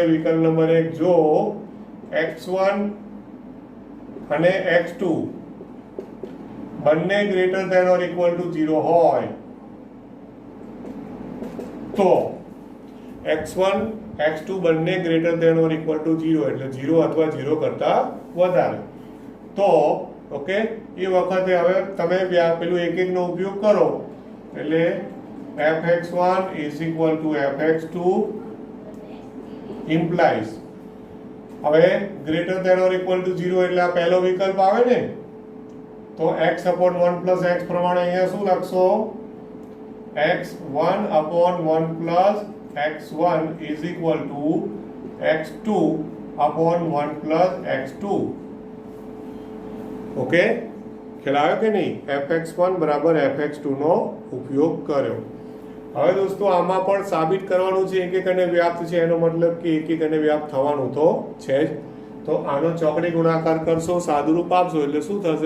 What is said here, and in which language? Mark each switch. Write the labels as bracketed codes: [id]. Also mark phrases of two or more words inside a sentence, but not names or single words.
[gu] વિકલ્પ નંબર 1, જો x1 અને x2 બંને [en] greater than or equal to [gu] 0 હોય તો x1 x2 બંને [en] greater than or equal to [gu] 0 એટલે 0 અથવા 0 કરતા વધારે. તો ઓકે, એ વખતે હવે તમે પેલું એક એક નો ઉપયોગ કરો એટલે [en] fx1 is equal to fx2 implies, [gu] હવે [en] greater than or equal to [gu] 0 એટલે આ પહેલો વિકલ્પ આવે ને, તો [en] x upon 1 plus x [gu] પ્રમાણે અહીંયા શું લખશો? [en] x1 upon 1 plus x1 is equal to x2 upon 1 plus x2. [gu] ઓકે, ખ્યાલ આવ્યો કે નહીં? fx1 બરાબર fx2 નો ઉપયોગ કર્યો. હવે દોસ્તો આમાં પણ સાબિત કરવાનું છે એક એક અને વ્યાપ્ત છે, એનો મતલબ કે એક એક અને વ્યાપ્ત થવાનું તો છે જ. તો આનો ચોકડી ગુણાકાર કરશો, સાદુરૂપ આપશો એટલે શું થશે?